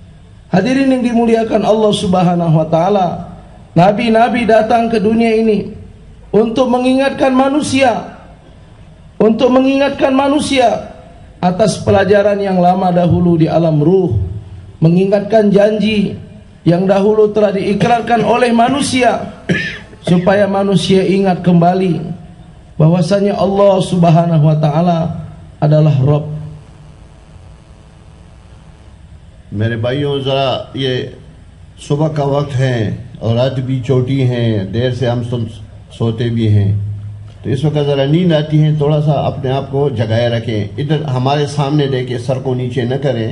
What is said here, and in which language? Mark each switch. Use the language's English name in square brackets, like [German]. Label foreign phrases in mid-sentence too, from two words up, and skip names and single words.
[Indonesian] Hadirin yang dimuliakan Allah [Arabic] سبحانه و تعالى, [Indonesian] nabi-nabi datang ke dunia ini untuk mengingatkan manusia atas pelajaran yang lama dahulu di alam ruh, mengingatkan janji yang dahulu telah diikrarkan oleh manusia, supaya manusia ingat kembali bahwasanya Allah [Arabic] سبحانه و تعالى [Indonesian] adalah Rabb. [Urdu] میرے بھائیوں، ذرا یہ صبح کا وقت ہے اور رات بھی چھوٹی ہیں، دیر سے ہم سوتے بھی ہیں، تو اس وقت ذرا نیند آتی ہے، تھوڑا سا اپنے آپ کو جگائے رکھیں، ادھر ہمارے سامنے دیکھیں، سر کو نیچے نہ کریں.